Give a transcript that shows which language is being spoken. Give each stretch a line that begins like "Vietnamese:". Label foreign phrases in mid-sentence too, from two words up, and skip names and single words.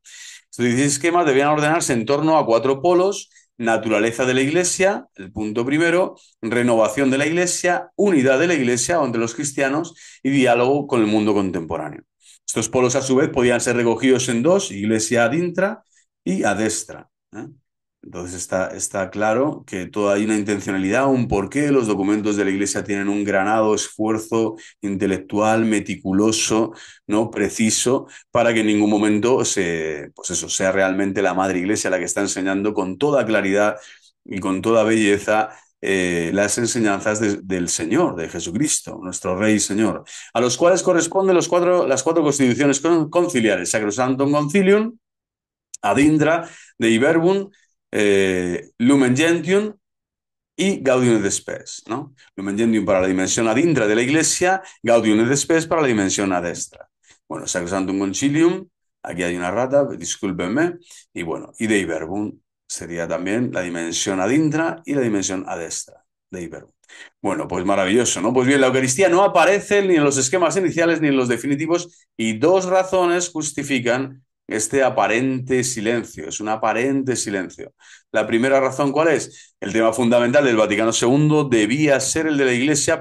Spanish: Estos 16 esquemas debían ordenarse en torno a 4 polos: naturaleza de la Iglesia, el punto primero; renovación de la Iglesia; unidad de la Iglesia entre los cristianos; y diálogo con el mundo contemporáneo. Estos polos, a su vez, podían ser recogidos en dos: Iglesia
Latin: ad intra
Spanish: y
Latin: ad extra,
Spanish: ¿eh? Entonces está claro que todo hay una intencionalidad, un porqué. Los documentos de la Iglesia tienen un granado esfuerzo intelectual, meticuloso, ¿no?, preciso, para que en ningún momento pues eso, sea realmente la Madre Iglesia la que está enseñando con toda claridad y con toda belleza las enseñanzas del Señor, de Jesucristo, nuestro Rey y Señor, a los cuales corresponden las cuatro constituciones conciliares: Sacrosanctum Concilium, Ad Indra, Dei Verbum, Lumen Gentium y Gaudium et Spes, ¿no? Lumen Gentium para la dimensión
Latin: ad intra
Spanish: de la Iglesia, Gaudium et Spes para la dimensión
Latin: ad extra.
Spanish: Bueno, Sacrosanctum Concilium, aquí hay una rata, discúlpenme, y bueno, y Dei Verbum sería también la dimensión
Latin: ad intra
Spanish: y la dimensión
Latin: ad extra,
Spanish: Dei Verbum. Bueno, pues maravilloso, ¿no? Pues bien, la Eucaristía no aparece ni en los esquemas iniciales ni en los definitivos, y dos razones justifican este aparente silencio. Es un aparente silencio. La primera razón, ¿cuál es? El tema fundamental del Vaticano II debía ser el de la Iglesia.